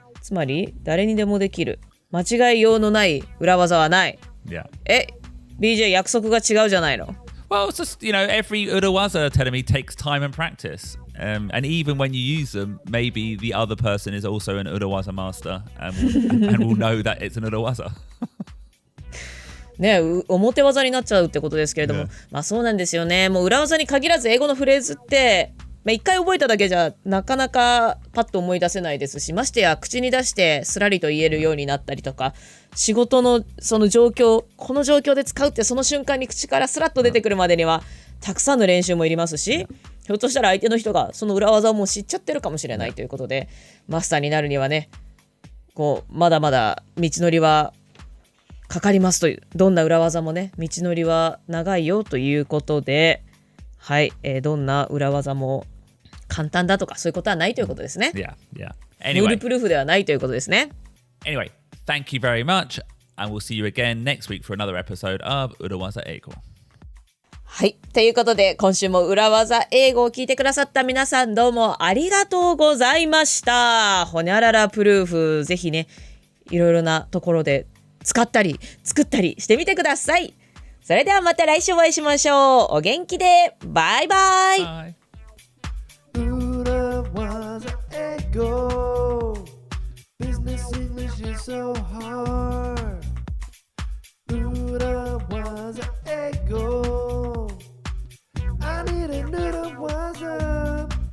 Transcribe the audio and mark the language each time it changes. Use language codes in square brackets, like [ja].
[ja] つまり誰にでもできる間違いようのない裏技はない。 [en] Yeah. [ja] BJ 約束が違うじゃないの。 [en] Well, it's just, every urawaza telling me takes time and practice. And even when you use them, maybe the other person is also an urawaza master and will know that it's an urawaza. [ja] ね、表技になっちゃうってことですけれども、まあそうなんですよね。もう裏技に限らず英語のフレーズって一回覚えただけじゃなかなかパッと思い出せないですし、ましてや口に出してすらりと言えるようになったりとか、仕事のその状況、この状況で使うってその瞬間に口からスラッと出てくるまでにはたくさんの練習もいりますし、ひょっとしたら相手の人がその裏技をもう知っちゃってるかもしれないということで、マスターになるにはね、まだまだ道のりはかかりますという、どんな裏技もね、道のりは長いよということで、はい、どんな裏技も簡単だとかそういうことはないということですね。 [en] Yeah. [ja] Anyway, フールプルーフではないということですね。 [en] Anyway, thank you very much, and we'll see you again next week for another episode of 裏技英語。 [ja] はい、ということで今週も裏技英語を聞いてくださった皆さん、どうもありがとうございました。ほにゃららプルーフ、ぜひね、いろいろなところで使ったり作ったりしてみてください。それではまた来週お会いしましょう。お元気で。バイバイ。 [en] Bye. [ja] 裏技英語 Business English is so hard 裏技英語 I need an 裏技